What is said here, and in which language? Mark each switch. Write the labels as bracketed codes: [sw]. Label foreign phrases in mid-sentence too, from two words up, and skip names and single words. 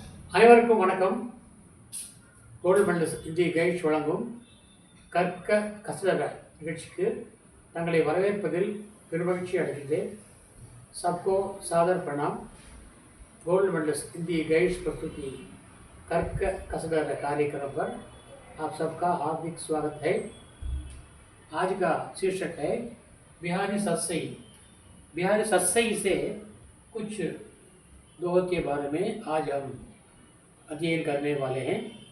[ta] அனைவருக்கும் வணக்கம். கோல்டு மெடலிஸ்ட் இந்திய கைட்ஸ் வழங்கும் கற்க கசடர நிகழ்ச்சிக்கு தங்களை வரவேற்பதில் பெருமகிழ்ச்சி அடைகின்றேன். [hi] सबको सादर प्रणाम. गोल्ड मेडलिस्ट हिंदी गाइड्स प्रस्तुति कर्क कसडर कार्यक्रम पर आप सबका हार्दिक स्वागत है. आज का शीर्षक है बिहारी सत्सई. बिहारी सत्सई से कुछ दोहे के बारे में आज हम अध्ययन करने वाले हैं.